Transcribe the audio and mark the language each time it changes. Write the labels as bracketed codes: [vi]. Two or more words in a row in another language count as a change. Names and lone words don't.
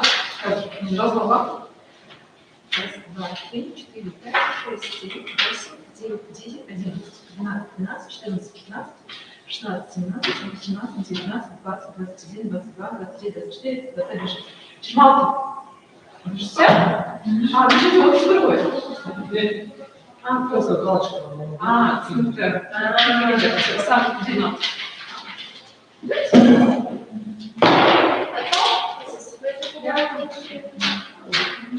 [fr] Ok, je envoie. [ru] Раз, два, три, четыре, пять, шесть, семь, восемь, девять, десять, одиннадцать, двенадцать, четырнадцать, пятнадцать, шестнадцать, семнадцать, восемнадцать, девятнадцать, двадцать, двадцать один, двадцать два, двадцать три, двадцать четыре, двадцать пять, двадцать шесть. Чмалки. Все? А, ты что-то вот другой. А, Просто галочка. супер. Сам 12. [en] That's all. This is